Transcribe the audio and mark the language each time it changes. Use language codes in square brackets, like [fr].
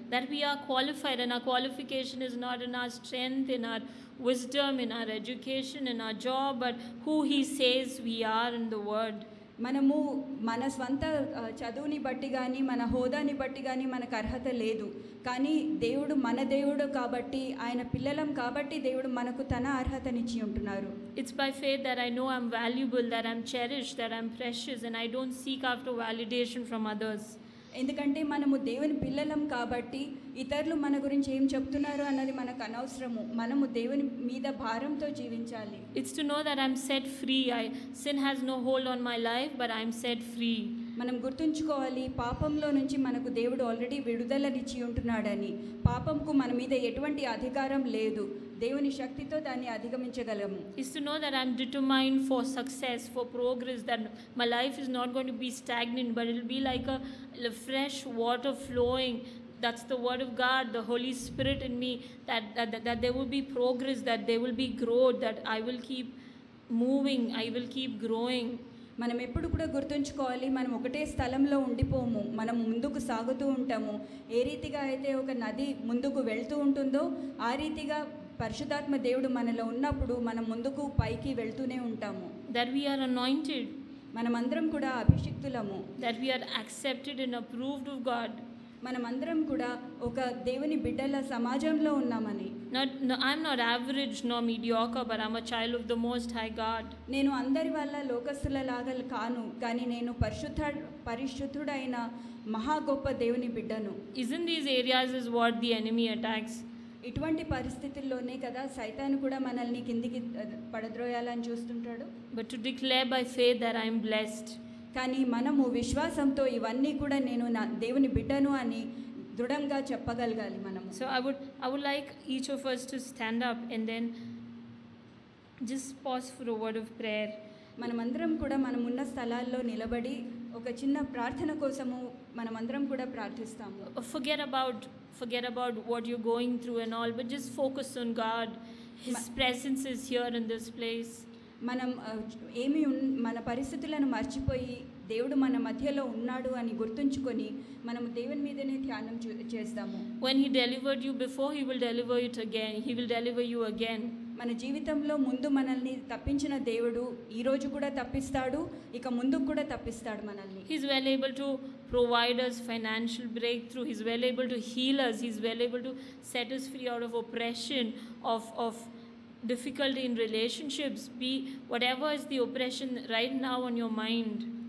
[en] That we are qualified, and our qualification is not in our strength, in our wisdom, in our education, in our job, but who He says we are in the Word. [te] మనము మన స్వంత చదువుని బట్టి కానీ మన హోదాని బట్టి కానీ మనకు అర్హత లేదు, కానీ దేవుడు మన దేవుడు కాబట్టి, ఆయన పిల్లలం కాబట్టి దేవుడు మనకు తన అర్హతనిచ్చి ఉంటున్నారు. [en] It's by faith that I know I'm valuable, that I'm cherished, that I'm precious, and I don't seek after validation from others. [te] ఎందుకంటే మనము దేవుని పిల్లలం కాబట్టి ఇతరులు మన గురించి ఏం చెప్తున్నారు అన్నది మనకు అనవసరము. మనము దేవుని మీద భారంతో జీవించాలి. [en] It's to know that I'm set free. Sin has no hold on my life, but I'm set free. [te] మనం గుర్తుంచుకోవాలి, పాపంలో నుంచి మనకు దేవుడు ఆల్రెడీ విడుదలనిచ్చి ఉంటున్నాడని. పాపంకు మన మీద ఎటువంటి అధికారం లేదు, దేవుని శక్తితో దాన్ని అధిగమించగలము. [en] Is to know that I'm determined for success, for progress, that my life is not going to be stagnant, but it will be like a fresh water flowing. That's the word of God, the Holy Spirit in me, that there will be progress, that there will be growth, that I will keep moving, I will keep growing. [te] మనం ఎప్పుడు కూడా గుర్తుంచుకోవాలి, మనం ఒకటే స్థలంలో ఉండిపోము, మనం ముందుకు సాగుతూ ఉంటాము. ఏ రీతిగా అయితే ఒక నది ముందుకు వెళ్తూ ఉంటుందో ఆ రీతిగా పరిశుద్ధాత్మ దేవుడు మనలో ఉన్నప్పుడు మనం ముందుకు పైకి వెళ్తూనే ఉంటాము. [en] That we are anointed, [te] మనమందరం కూడా అభిషిక్తులము. [en] that we are accepted and approved of God. [te] మనమందరం కూడా ఒక దేవుని బిడ్డల సమాజంలో ఉన్నామని. [en] I'm not average nor mediocre, but I'm a child of the Most High God. [te] నేను అందరి వల్ల లోకస్తులలాగా కాను, కానీ నేను పరిశుద్ధుడైన మహా గొప్ప దేవుని బిడ్డను. [en] Isn't these areas is what the enemy attacks? [te] ఇటువంటి పరిస్థితుల్లోనే కదా సైతాను కూడా మనల్ని కిందికి పడద్రోయాలని చూస్తుంటాడు. [en] But to declare by faith that I am blessed. [te] కానీ మనము విశ్వాసంతో ఇవన్నీ కూడా నేను నా దేవుని బిడ్డను అని దృఢంగా చెప్పగలగాలి మనము. [en] So I would like each of us to stand up and then just pause for a word of prayer. [te] మనమందరం కూడా మనమున్న స్థలాల్లో నిలబడి ఒక చిన్న ప్రార్థన కోసము మనమందరం కూడా ప్రార్థిస్తాము. [en] Forget about what you're going through and all, but just focus on God. His presence is here in this place. [te] మనం మన పరిస్థితులను మర్చిపోయి దేవుడు మన మధ్యలో ఉన్నాడు అని గుర్తుంచుకొని మనం దేవుని మీదనే ధ్యానం చేస్తాము. [en] When he delivered you before, he will deliver it again. He will deliver you again. [te] మన జీవితంలో ముందు మనల్ని తప్పించిన దేవుడు ఈ రోజు కూడా తప్పిస్తాడు, ఇక ముందు కూడా తప్పిస్తాడు మనల్ని. [en] He is well able to provide us financial breakthrough. He is well able to heal us. He is well able to set us free out of oppression, of difficulty in relationships. Be whatever is the oppression right now on your mind.